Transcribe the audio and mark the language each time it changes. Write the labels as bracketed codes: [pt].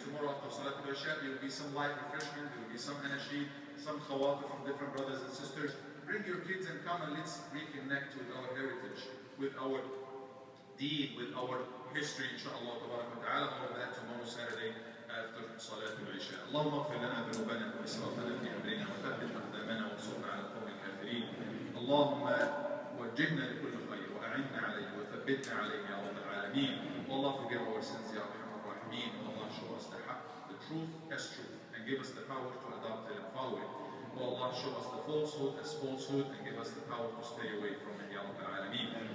[en] Tomorrow after Salatul Isha, there will be some light refreshment, there will be some anashid, some khawatir from different brothers and sisters. Bring your kids and come and let's reconnect with our heritage, with our deed, with our history, inshallah, tabarak wa ta'ala. All of that tomorrow, Saturday, after Salatul Isha. [ar] Allahumma اغفر لنا ذنوبنا وإسرافنا في أمرنا وثبت أقدامنا وانصرنا على القوم الكافرين. اللهم وجهنا لكل خير وأعنا عليه وثبتنا عليه يا رب العالمين. [en] Allah forgive our sins, Ya Arhamar Rahimeen. Allah show us the truth as truth and give us the power to adopt it and follow it. Allah show us the falsehood as falsehood and give us the power to stay away from it, Ya Rabb al-Alameen.